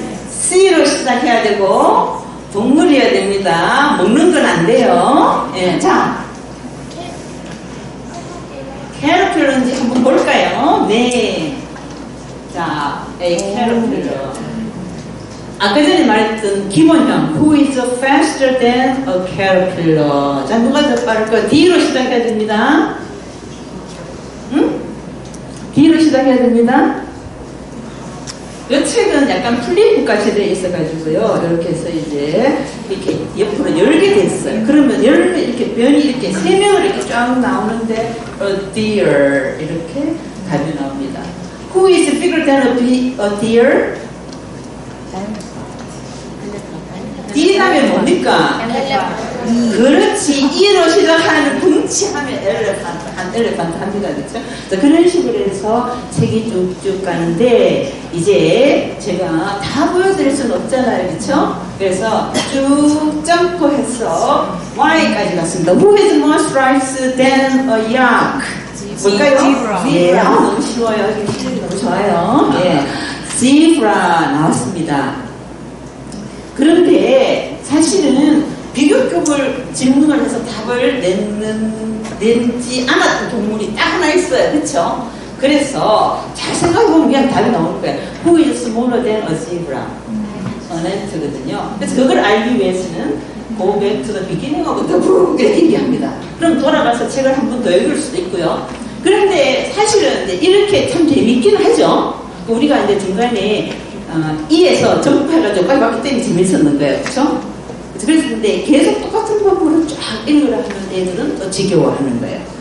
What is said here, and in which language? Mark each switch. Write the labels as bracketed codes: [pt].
[ko] C로 시작해야 되고 동물이어야 됩니다. 먹는 건 안 돼요. 예, 자, 캐러필러인지 한번 볼까요? 네. 자, A 캐러필러. 아까 전에 말했던 기본형 [en] Who is faster than a caterpillar? [ko] 자, 누가 더 빠를까? D로 시작해야 됩니다. 응? D로 시작해야 됩니다. 이 책은 약간 플립북같이 되어 있어가지고요. 이렇게 해서 이제 이렇게 옆으로 열게 됐어요. 그러면 열면 이렇게 면이 이렇게 세 면으로 이렇게 쫙 나오는데 [en] a deer [ko] 이렇게 답이 나옵니다. [en] Who is bigger than a deer? [ko] D 다음에 뭡니까? 그렇지. E로 시작하는 덩치하면 엘레판트 합니다. 그렇죠? 자, 그런 식으로 해서 책이 쭉쭉 가는데 이제 제가 다 보여드릴 수는 없잖아요. 그렇죠? 그래서 쭉 점프해서 Y까지 갔습니다. [en] Who has more stripes than a yak? [ko] 뭘까요? 예, 너무 쉬워요. 실력이 너무 좋아요. 예, zebra 나왔습니다. 그런데 사실은 비교급을 질문을 해서 답을 낸지 않았던 동물이 딱 하나 있어요. 그쵸? 그래서 잘 생각해보면 그냥 답이 나올 거예요. [en] Who is smaller than a zebra? [ko] 어네트거든요. 그래서 그걸 알기 위해서는 [en] go back to the beginning of the book [ko] 이렇게 얘기합니다. 그럼 돌아가서 책을 한 번 더 읽을 수도 있고요. 그런데 사실은 이제 이렇게 참 재밌긴 하죠. 우리가 이제 중간에 E에서 점프해가지고 빨리 왔기 때문에 재밌었는 거예요. 그쵸? 그래서 근데 계속 똑같은 방법으로 쫙 읽으라 하는 애들은 또 지겨워하는 거예요.